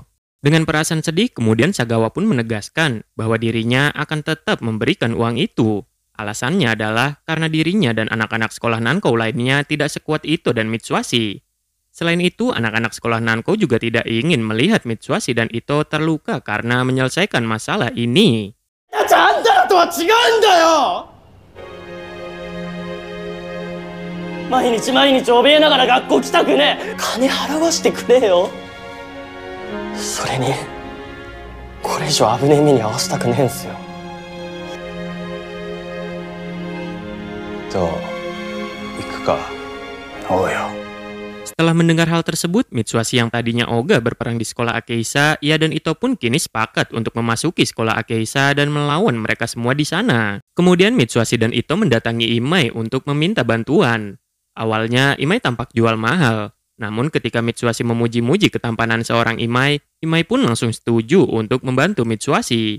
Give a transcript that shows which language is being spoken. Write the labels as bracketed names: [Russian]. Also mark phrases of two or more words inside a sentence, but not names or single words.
[Indonesian] Dengan perasaan sedih, kemudian Sagawa pun menegaskan bahwa dirinya akan tetap memberikan uang itu. Alasannya adalah karena dirinya dan anak-anak sekolah Nanko lainnya tidak sekuat Ito dan Mitsuashi. Selain itu, anak-anak sekolah Nanko juga tidak ingin melihat Mitsuashi dan Ito terluka karena menyelesaikan masalah ini. [Japanese] あんたらとは違うんだよ。毎日毎日怯えながら学校来たくねえ。金払わしてくれよ。それにこれ以上危ねえ目に遭わせたくねえんすよ。どう行くか。おうよ。 [Indonesian] Setelah mendengar hal tersebut, Mitsuashi yang tadinya ogah berperang di sekolah Akehisa, ia dan Ito pun kini sepakat untuk memasuki sekolah Akehisa dan melawan mereka semua di sana. Kemudian Mitsuashi dan Ito mendatangi Imai untuk meminta bantuan. Awalnya Imai tampak jual mahal, namun ketika Mitsuashi memuji-muji ketampanan seorang Imai, Imai pun langsung setuju untuk membantu Mitsuashi.